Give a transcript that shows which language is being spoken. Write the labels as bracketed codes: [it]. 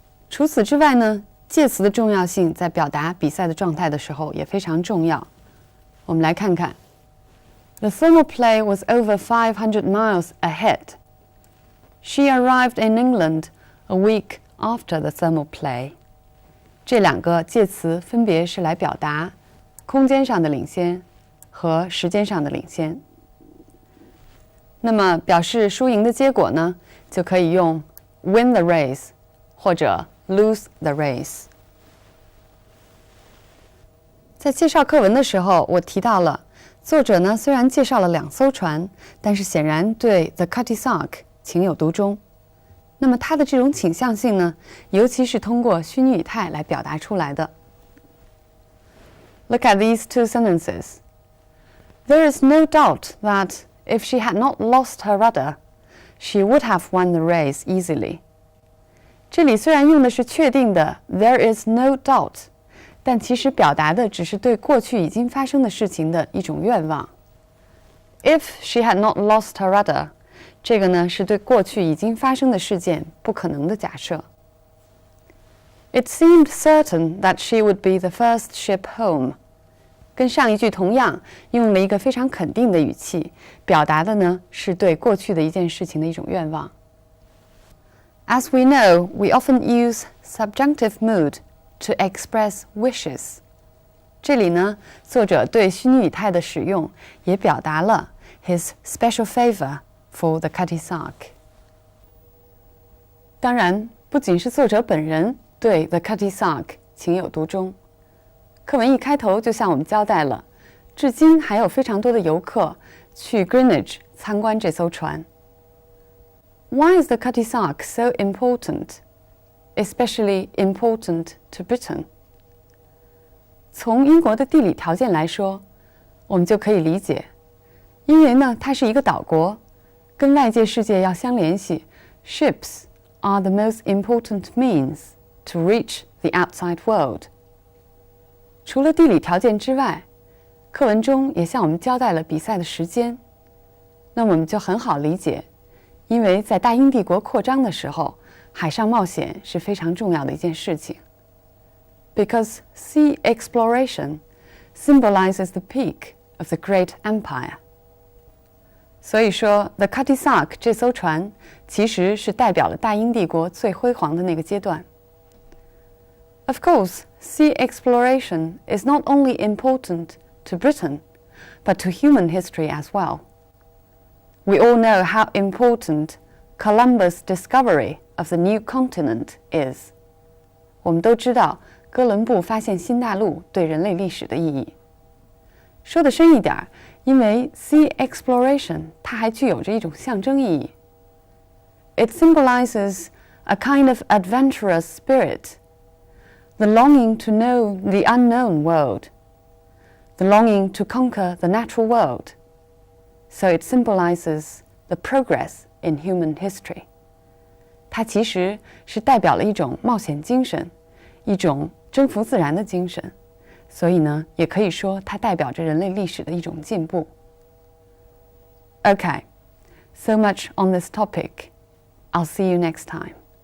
[zh] 除此之外呢，介词的重要性在表达比赛的状态的时候也非常重要。我们来看看。 [en] The Thermopylae was over 500 miles ahead. She arrived in England a week after the Thermopylae. [zh] 这两个介词分别是来表达空间上的领先和时间上的领先。那么表示输赢的结果呢，就可以用 [en] win the race [zh] 或者 [en] lose the race。 [zh] 在介绍课文的时候，我提到了作者呢，虽然介绍了两艘船，但是显然对 The Cutty Sark 情有独钟。那么他的这种倾向性呢，尤其是通过虚拟语态来表达出来的。 [en] Look at these two sentences. There is no doubt that if she had not lost her rudder, she would have won the race easily. [zh] 这里虽然用的是确定的 [en] there is no doubt， [zh] 但其实表达的只是对过去已经发生的事情的一种愿望。 [en] If she had not lost her rudder， [zh] 这个呢是对过去已经发生的事件不可能的假设。 [en] It seemed certain that she would be the first ship home， [zh] 跟上一句同样用了一个非常肯定的语气，表达的呢是对过去的一件事情的一种愿望。 [en] As we know, we often use subjunctive mood to express wishes。 [zh] 这里呢，作者对虚拟语态的使用也表达了 [en] his special favor for the Cutty Sark。 [zh] 当然，不仅是作者本人对 the Cutty Sark 情有独钟，课文一开头就向我们交代了，至今还有非常多的游客去 Greenwich 参观这艘船。 [en] Why is the Cutty Sark so important?Especially important to Britain. [zh] 从英国的地理条件来说，我们就可以理解，因为呢，它是一个岛国，跟外界世界要相联系 ， [en] ships are the most important means to reach the outside world. [zh] 除了地理条件之外，课文中也向我们交代了比赛的时间，那我们就很好理解，因为在大英帝国扩张的时候，海上冒险是非常重要的一件事情。 [en] Because sea exploration symbolizes the peak of the great empire. [zh] 所以说 The Cutty Sark 这艘船其实是代表了大英帝国最辉煌的那个阶段。 [en] Of course, sea exploration is not only important to Britain, but to human history as well. We all know how important Columbus' discovery of the new continent is. [zh] 我们都知道哥伦布发现新大陆对人类历史的意义。说得深一点，因为 sea exploration 它还具有着一种象征意义。 [en] It symbolizes a kind of adventurous spirit, the longing to know the unknown world, the longing to conquer the natural world. So it symbolizes the progress in human history. [zh] 它其实是代表了一种冒险精神，一种征服自然的精神，所以呢，也可以说它代表着人类历史的一种进步。 [en] Okay, so much on this topic. I'll see you next time.